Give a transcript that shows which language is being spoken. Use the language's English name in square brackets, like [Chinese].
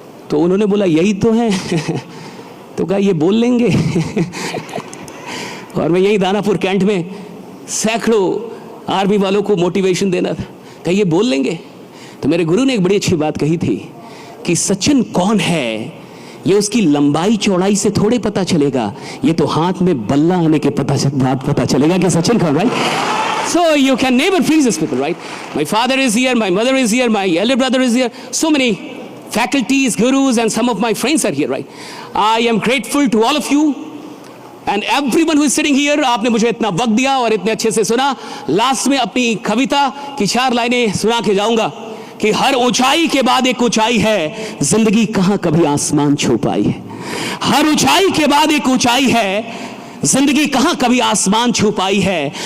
[Hindi] तो उन्होंने बोला यही तो है तो कहा ये बोल लेंगे और मैं यही दानापुर कैंट में सैकड़ों आर्मी वालों को मोटिवेशन देना था, कहा ये बोल लेंगे। तो मेरे गुरु ने एक बड़ी अच्छी बात कही थी कि सचिन कौन है ये उसकी लंबाई चौड़ाई से थोड़े पता चलेगा, ये तो हाथ में बल्ला आने के बाद पता चलेगा कि सचिन कौन, right? [English] So you can never please these people, right? My father is here, my mother is here, my elder brother is here, so many faculties, gurus, and some of my friends are here, right? I am grateful to all of you and everyone who is sitting here. [Hindi] आपने मुझे इतना वक्त दिया और इतने अच्छे से सुना। लास्ट में अपनी कविता की 4 लाइनें सुना के जाऊंगा। कि हर ऊंचाई के बाद एक ऊंचाई है, जिंदगी कहां कभी आसमान छू पाई है। हर ऊंचाई के बाद एक ऊंचाई है, जिंदगी कहां कभी आसमान छू पाई है।